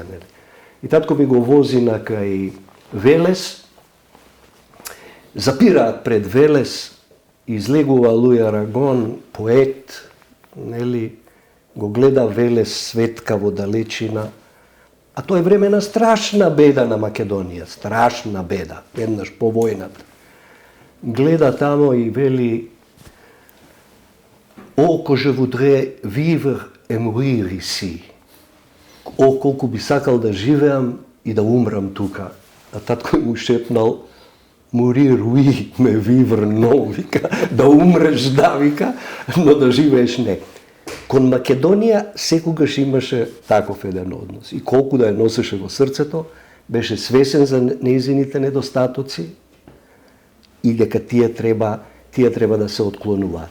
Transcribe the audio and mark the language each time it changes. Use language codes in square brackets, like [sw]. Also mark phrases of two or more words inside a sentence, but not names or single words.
[mk] И татко ми го вози на кај Велес, запираат пред Велес излегува Луи Арагон, поет, нели, го гледа Веле Светка во далечина, а тоа е време на страшна беда на Македонија, страшна беда, еднаш по војната. Гледа тамо и вели: "О, [fr] que je voudrais vivre et mourir ici." [mk] О, колку би сакал да живеам и да умрам тука. А татко му шепнал: "Морир, [fr] oui, ме vivre non", [mk] вика, да умреш, да, вика, но да живееш не. Кон Македонија секогаш имаше таков еден однос. И колку да ја носеше во срцето, беше свесен за нејзините недостатоци и дека тие треба да се отклонуваат.